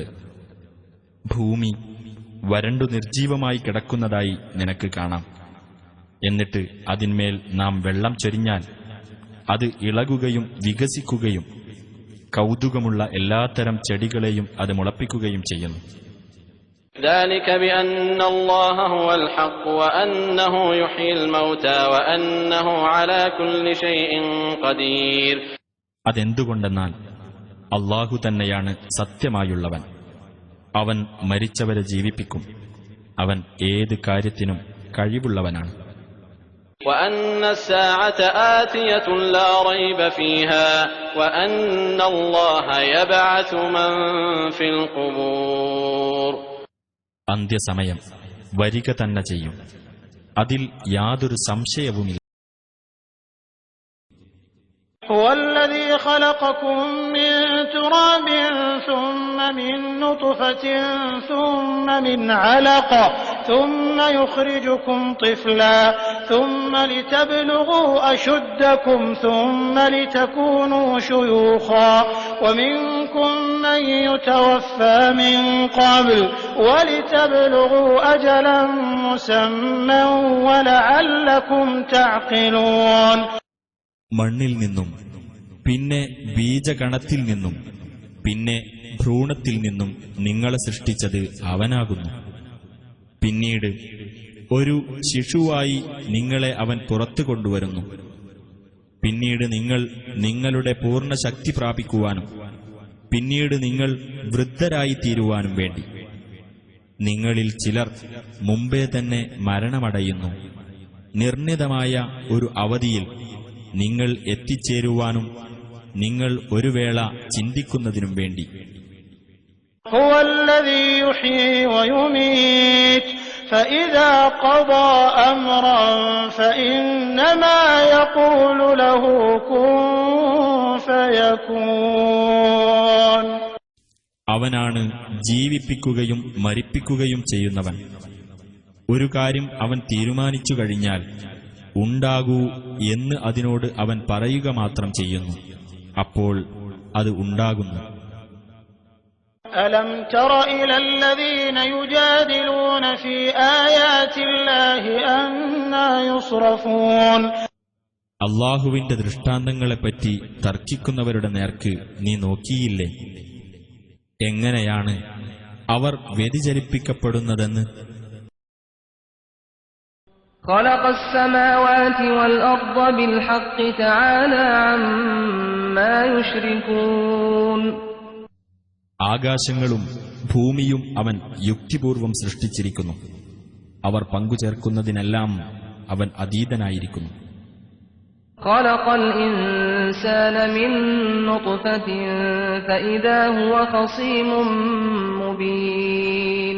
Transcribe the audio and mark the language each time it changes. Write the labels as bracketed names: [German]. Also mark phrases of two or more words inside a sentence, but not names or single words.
[Malayalam] ഭൂമി വരണ്ടു നിർജീവമായി കിടക്കുന്നതായി നിനക്ക് കാണാം. എന്നിട്ട് അതിന്മേൽ നാം വെള്ളം ചൊരിഞ്ഞാൽ അത് ഇളകുകയും വികസിക്കുകയും കൗതുകമുള്ള എല്ലാത്തരം ചെടികളെയും അത് മുളപ്പിക്കുകയും ചെയ്യുന്നു. [Arabic] ذلك بأن الله هو الحق وأنه يحيي الموتى وأنه على كل شيء قدير. [Malayalam] അതെന്തുകൊണ്ടെന്നാൽ അല്ലാഹു തന്നെയാണ് സത്യമായുള്ളവൻ. അവൻ മരിച്ചവരെ ജീവിപ്പിക്കും. അവൻ ഏത് കാര്യത്തിനും കഴിവുള്ളവനാണ്. [Arabic] وأن الساعة آتية لا ريب فيها وأن الله يبعث من في القبور. [Malayalam] അന്ത്യസമയം വരിക തന്നെ ചെയ്യും. അതിൽ യാതൊരു സംശയവുമില്ല. [Arabic] هو الذي خلقكم من تراب ثم من نطفة ثم من علقة ثم يخرجكم طفلا ثم لتبلغوا أشدكم ثم لتكونوا شيوخا ومنكم من يتوفى من قبل ولتبلغوا أجلا مسمى ولعلكم تعقلون. [Malayalam] മണ്ണിൽ നിന്നും പിന്നെ ബീജഗണത്തിൽ നിന്നും പിന്നെ ഭ്രൂണത്തിൽ നിന്നും നിങ്ങളെ സൃഷ്ടിച്ചത് അവനാകുന്നു. പിന്നീട് ഒരു ശിശുവായി നിങ്ങളെ അവൻ പുറത്തു കൊണ്ടുവരുന്നു. പിന്നീട് നിങ്ങൾ നിങ്ങളുടെ പൂർണ്ണ ശക്തി പ്രാപിക്കുവാനും പിന്നീട് നിങ്ങൾ വൃദ്ധരായി തീരുവാനും വേണ്ടി. നിങ്ങളിൽ ചിലർ മുമ്പേ തന്നെ മരണമടയുന്നു. നിർണിതമായ ഒരു അവധിയിൽ നിങ്ങൾ എത്തിച്ചേരുവാനും നിങ്ങൾ ഒരു വേള ചിന്തിക്കുന്നതിനും വേണ്ടി. [Arabic] هو الذي يحيي ويميت فإذا قضى أمرا فإنما يقول له كن فيكون. [Malayalam] അവനാണ് ജീവിപ്പിക്കുകയും മരിപ്പിക്കുകയും ചെയ്യുന്നവൻ. ഒരു കാര്യം അവൻ തീരുമാനിച്ചു കഴിഞ്ഞാൽ ഉണ്ടാകൂ എന്ന് അതിനോട് അവൻ പറയുക മാത്രം ചെയ്യുന്നു. അപ്പോൾ അത് ഉണ്ടാകുന്നു. [Arabic] ألم تر إلى الذين يجادلون في آيات الله أنى يصرفون. [Malayalam] അള്ളാഹുവിന്റെ ദൃഷ്ടാന്തങ്ങളെപ്പറ്റി തർക്കിക്കുന്നവരുടെ നേർക്ക് നീ നോക്കിയില്ലേ? എങ്ങനെയാണ് അവർ വ്യതിചലിപ്പിക്കപ്പെടുന്നതെന്ന്. [Arabic] خلق السماوات والأرض بالحق تعالى عما يشركون. [Malayalam] ആകാശങ്ങളും ഭൂമിയും അവൻ യുക്തിപൂർവം സൃഷ്ടിച്ചിരിക്കുന്നു. അവർ പങ്കുചേർക്കുന്നതിനെല്ലാം അവൻ അതീതനായിരിക്കുന്നു. [Arabic] خلق الإنسان من نطفة فإذا هو خصيم مبين.